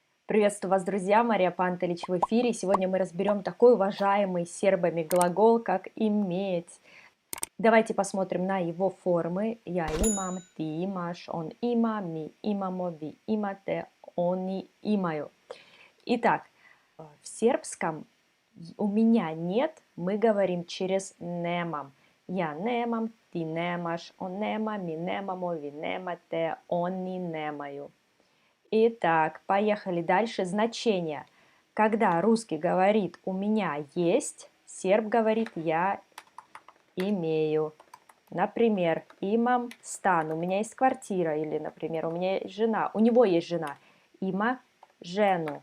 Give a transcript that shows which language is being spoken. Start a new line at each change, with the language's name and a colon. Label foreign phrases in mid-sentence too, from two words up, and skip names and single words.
Russian: Приветствую вас, друзья! Мария Пантелич в эфире. Сегодня мы разберем такой уважаемый сербами глагол, как «иметь». Давайте посмотрим на его формы.
Serbian: Я имам, ты имаш, он има, ми имамо, ви имате, они имаю.
Russian: Итак, в сербском «у меня нет» мы говорим через «немам».
Serbian: Я немам, ты немаш, он нема, ми немамо, ви немате, они немаю.
Russian: Итак, поехали дальше. Значение. Когда русский говорит «у меня есть», серб говорит «я имею». Например,
Serbian: имам стан,
Russian: у меня есть квартира, или, например, у меня есть жена, у него есть жена,
Serbian: има жену.